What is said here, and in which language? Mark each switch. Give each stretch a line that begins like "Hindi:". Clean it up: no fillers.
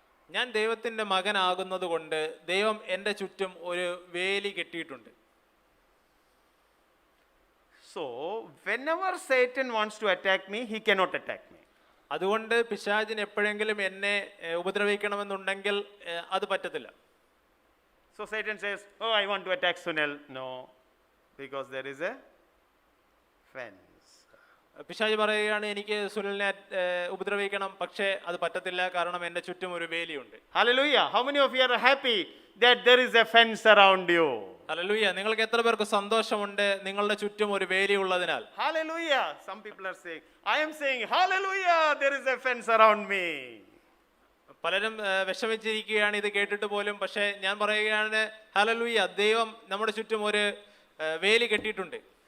Malayalam: ഞാൻ ദൈവത്തിന്റെ മകനാകുന്നത് കൊണ്ട് ദൈവം എൻ്റെ ചുറ്റും ഒരു വേലി കെട്ടിയിട്ടുണ്ട്.
English: So whenever Satan wants to attack me, he cannot attack me.
Malayalam: അതുകൊണ്ട് പിശാചിന് എപ്പോഴെങ്കിലും എന്നെ ഉപദ്രവിക്കണമെന്നുണ്ടെങ്കിൽ അത് പറ്റത്തില്ല.
English: So Satan says, "Oh, I want to attack Sunil." No, because there is a fence.
Malayalam: പിശാച് പറയുകയാണ് എനിക്ക് സുനിലിനെ ഉപദ്രവിക്കണം, പക്ഷേ അത് പറ്റത്തില്ല, കാരണം എൻ്റെ ചുറ്റും ഒരു വേലിയുണ്ട്.
English: Hallelujah. How many of you are happy that there is a fence around you?
Malayalam: Hallelujah. നിങ്ങൾക്ക് എത്ര പേർക്ക് സന്തോഷമുണ്ട് നിങ്ങളുടെ ചുറ്റും ഒരു വേലി ഉള്ളതിനാൽ?
English: Hallelujah. Some people are saying, I am saying, hallelujah, there is a fence around me.
Malayalam: പലരും വിഷമിച്ചിരിക്കുകയാണ് ഇത് കേട്ടിട്ട് പോലും. പക്ഷേ ഞാൻ പറയുകയാണ്, ഹല്ലേലൂയ, ദൈവം നമ്മുടെ ചുറ്റും ഒരു വേലി കെട്ടിയിട്ടുണ്ട്.